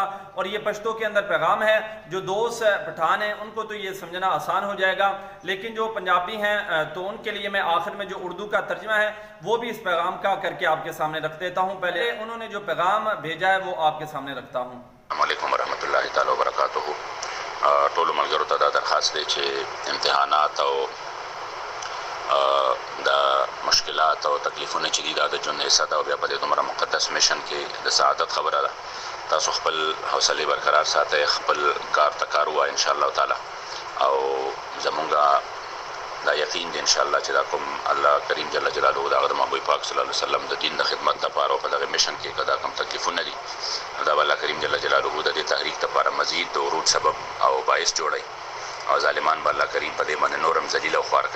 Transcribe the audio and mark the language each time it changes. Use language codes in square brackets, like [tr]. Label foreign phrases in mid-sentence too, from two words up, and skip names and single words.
[ur] اور یہ پشتو کے اندر پیغام ہے، جو دوست پٹھان ہیں ان کو تو یہ سمجھنا آسان ہو جائے گا، لیکن جو پنجابی ہیں تو ان کے لیے میں آخر میں جو اردو کا ترجمہ ہے وہ بھی اس پیغام کا کر کے آپ کے سامنے رکھ دیتا ہوں۔ پہلے انہوں نے جو پیغام بھیجا ہے وہ آپ کے سامنے رکھتا ہوں۔ [ar] السلام علیکم ورحمۃ اللہ تعالی وبرکاتہ۔ [ps] ټولو ملګرو ته دا درخواست دی چې امتحانات او د مشکلات او تکلیفونه چې دي دا د ژوند حصه ده او بیا په دې دومره مقدس میشن کې د سعادت خبره ده. تاسو خپل حوصلې برقرار ساتئ، خپل کار ته کار ووایئ انشاءالله تعالی، او زمونږ دا یقین دی انشاءالله چې دا کوم الله کریم جل جلاله د هغه د محبوب پاک صلی الله علیه وسلم د دین د خدمت لپاره او په دغه میشن کې که دا کوم تکلیفونه دي دا به الله کریم جل جلاله د دې تحریک لپاره مزید د عروج سبب او باعث جوړوي، او ظالمان به الله کریم په دې باندې نور هم ذلیل او خوار کوي.